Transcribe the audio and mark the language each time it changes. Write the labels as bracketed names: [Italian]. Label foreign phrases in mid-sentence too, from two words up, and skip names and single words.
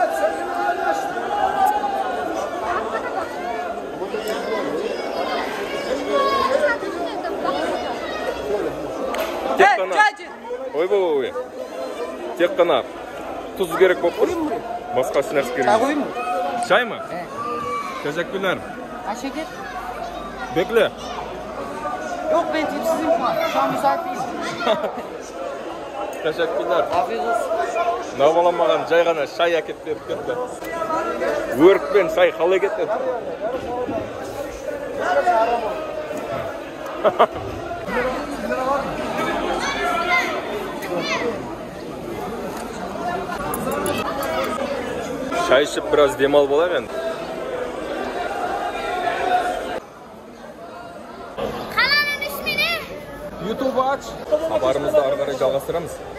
[Kazakh] Тек қана. Ой. Тек қана тұз керек болып тұр. Басқа нәрсе керек. [Turkish] Çay mı? Evet. Teşekkürler. Şeker? Bekle. Yok ben tipsizim şu an. Şu an müsait değilim. Teşekkürler. Afiyet olsun. [Kazakh] Navalanmadan жай ғана шай әкеп беріп кетті. Өрікпен шай қалай кетті? Шай ішіп біраз демал болайық енді. [Turkish] Kanalın ismi ne? YouTube'u aç. Haberimizi [Kazakh] ары қарай жалғастырамыз.